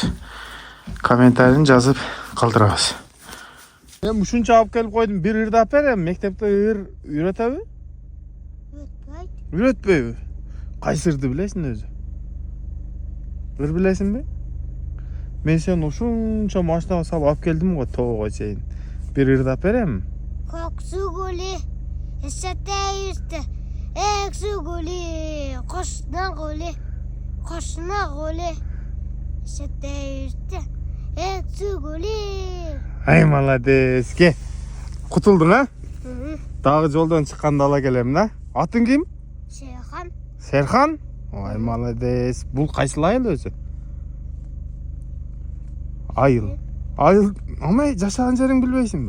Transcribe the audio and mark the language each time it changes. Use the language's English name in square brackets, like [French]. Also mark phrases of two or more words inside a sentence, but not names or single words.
[Kyrgyz] Комментарийин жазып калтырабыз. Эми ушунча алып келип койдум, бир ырдап берем. Мектепте ыр үйрөтөбү? Үйрөтпөйбү? Кайсы ырды билесиң өзү? Ыр билесиңби? Мен сени ушунча машинага салып алып келдим го тоого чейин. Бир ырдап берем. Koksuguli, esateyüste, eksuguli, koşna guli, esateyüste, eksuguli. Ай, молодец. Ке. Кутулдуң, а? Дагы жолдон чыкканда ала келем, да? Атың ким? Şeyhan, Серхан? Ай, молодец. Бул кайсыл айыл өзү? Айыл. Айыл, амай жашаган жериң билбейсиңби?